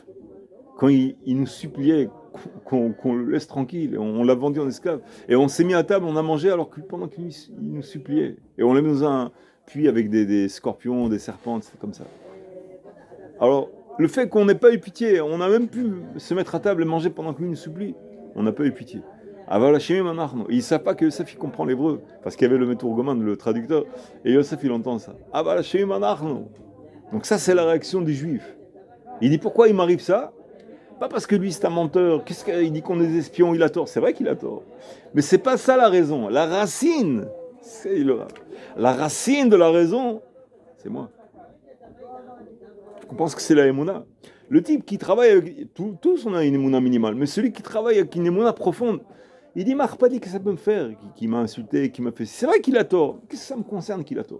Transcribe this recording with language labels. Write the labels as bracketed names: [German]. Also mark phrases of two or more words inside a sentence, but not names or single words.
[French] Quand il nous suppliait qu'on le laisse tranquille, on l'a vendu en esclave. Et on s'est mis à table, on a mangé alors que pendant qu'il nous suppliait. Et on l'a mis dans un puits avec des scorpions, des serpents, c'est comme ça. Alors, le fait qu'on n'ait pas eu pitié, on a même pu se mettre à table et manger pendant qu'il nous supplie, on n'a pas eu pitié. [Hebrew] אבל אשמים אנחנו. [French] Ils ne savent pas que Yosef il comprend l'hébreu, parce qu'il y avait le Meturgoman, le traducteur, et Yosef il entend ça. [Hebrew] אבל אשמים אנחנו. [French] Donc ça c'est la réaction des Juifs. Il dit pourquoi il m'arrive ça? Pas parce que lui c'est un menteur, qu'est-ce qu'il dit qu'on est des espions, il a tort, c'est vrai qu'il a tort. Mais c'est pas ça la raison, la racine, la racine de la raison, c'est moi. Je pense que c'est la émouna. Le type qui travaille avec, tous on a une émouna minimale, mais celui qui travaille avec une émouna profonde, il dit, Marc pas dit que ça peut me faire, qui m'a insulté, qui m'a fait, c'est vrai qu'il a tort, qu'est-ce que ça me concerne qu'il a tort?